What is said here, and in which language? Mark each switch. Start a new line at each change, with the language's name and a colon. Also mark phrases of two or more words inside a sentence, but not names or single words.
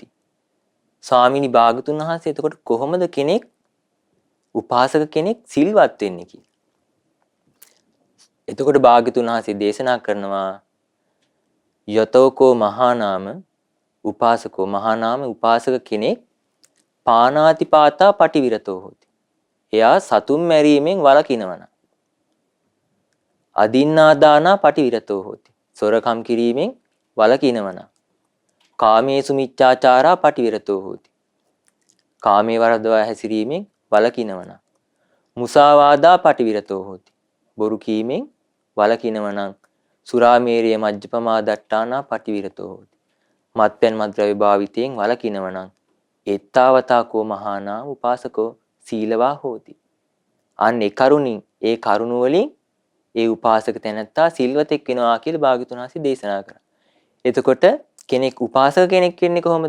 Sinhala: ස්වාමීනි භාග්‍යතුන් වහන්සේ එතකොට කොහොමද කෙනෙක් උපාසක කෙනෙක් සිල්වත් වෙන්නේ කියලා. එතකොට භාග්‍යතුන් වහන්සේ දේශනා කරනවා
Pali: යතෝකෝ මහා නාම උපාසකෝ මහා නාම
Sinhala: උපාසක කෙනෙක්
Pali: පානාතිපාතා පටිවිරතෝ හෝති.
Sinhala: එයා සතුන් මැරීමෙන් වළකිනවන.
Pali: අදින්නාදානා පටිවිරතෝ හෝති.
Sinhala: සොරකම් කිරීමෙන් වළකිනවන.
Pali: කාමේසු මිච්ඡාචාරා පටිවිරතෝ හෝති.
Sinhala: කාමේ වරදවා හැසිරීමෙන් වළකිනවන.
Pali: මුසාවාදා පටිවිරතෝ හෝති.
Sinhala: බොරු කීමෙන් වළකිනවනම්
Pali: සුරාමේරිය මජ්ජපමා දට්ටානා පටිවිරතෝ හෝති.
Sinhala: මත්පැන් මද්ද්‍රව්‍ය භාවිතයෙන් වළකිනවනම්
Pali: එත්තාවතාකෝ මහානා උපාසකෝ සීලවා හෝති.
Sinhala: අන්නේ කරුණින් ඒ කරුණ වලින් ඒ උපාසක තැනැත්තා සිල්වතෙක් වෙනවා කියලා භාග්‍යවතුන් වහන්සේ දේශනා කරා. එතකොට කෙනෙක් උපාසක කෙනෙක් වෙන්නේ කොහොමද?